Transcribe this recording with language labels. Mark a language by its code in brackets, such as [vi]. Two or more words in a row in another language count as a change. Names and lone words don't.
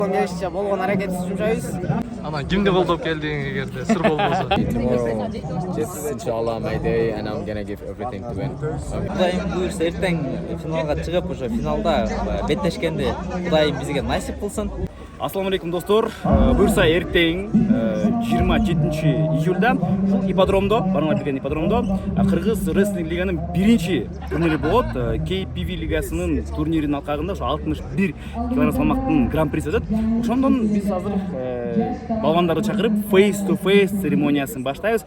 [ky] Келишче болгон аракетибизди жумшайбыз. Анан кимди колдоп келдиң эгерде сыр болбосо? [en] Tomorrow, just inshallah my day, and I'm gonna give everything to win. [ky] Кудайым буйрса эртең финалга чыгып, уже финалда беттешкенди Кудайым бизге насип кылсын. [ar] السلام عليكم [ky] достор. Буйрса эртең 27-июльда ушул ипподромдо, Бармалай деген ипподромдо Кыргыз рестлинг лиганын биринчи турнири болот. KPV лигасынын турниринин алкагында ошо 61 кг салмактын гран-присси өтөт. Ошондон биз азыр балбандарды чакырып [en] face to face [ky] церемониясын баштайбыз.